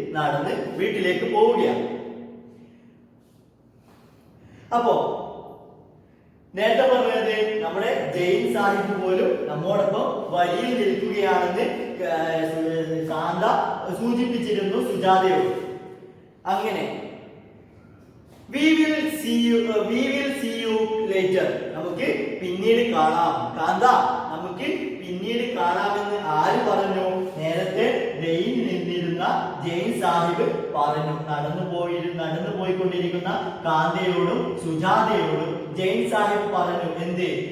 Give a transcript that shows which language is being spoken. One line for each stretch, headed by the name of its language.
Malayalam: നടന്ന് വീട്ടിലേക്ക് പോവുകയാണ്. അപ്പോ നേരത്തെ പറഞ്ഞത് നമ്മുടെ ജെയിൻ സാഹിബ് പോലും നമ്മോടൊപ്പം വരിയിൽ നിൽക്കുകയാണെന്ന് കാന്ത സൂചിപ്പിച്ചിരുന്നു സുജാതയോട്. അങ്ങനെ
English: we will see you later,
Malayalam: നമുക്ക് പിന്നീട് കാണാം. കാന്ത, നമുക്ക് പിന്നീട് കാണാമെന്ന് ആര് പറഞ്ഞു? നേരത്തെ ട്രെയിൻ നിന്നിരുന്ന ജെയിൻ സാഹിബ് പറഞ്ഞു. നടന്നു പോയിക്കൊണ്ടിരിക്കുന്ന കാന്തയോടും സുജാതയോടും ജെയിൻ സാഹിബ് പറഞ്ഞു എന്ത്?